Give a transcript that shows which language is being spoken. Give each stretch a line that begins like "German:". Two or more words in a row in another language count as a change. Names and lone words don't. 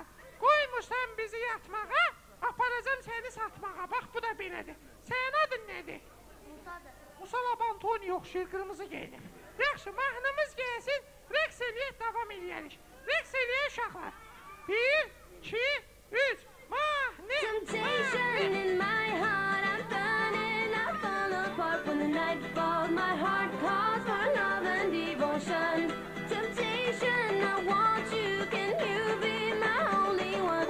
Azerbaijani: Qoymursan bizi yatmağa, aparacam səni satmağa. Bax, bu da belədir. Sənin adın nədir? Musadır. Musalab Antoni oxşayır, qırmızı geyinir. Yaxşı, mahnımız gəlsin, rəqs eləyək, davam eləyərik. Rəqs eləyək uşaqlar. 1, 2, 3, mahnı!
English: Temptation in my heart, I'm burning, I fall apart when the night falls. My heart calls for love and devotion. Temptation, I want you, can you be my only one?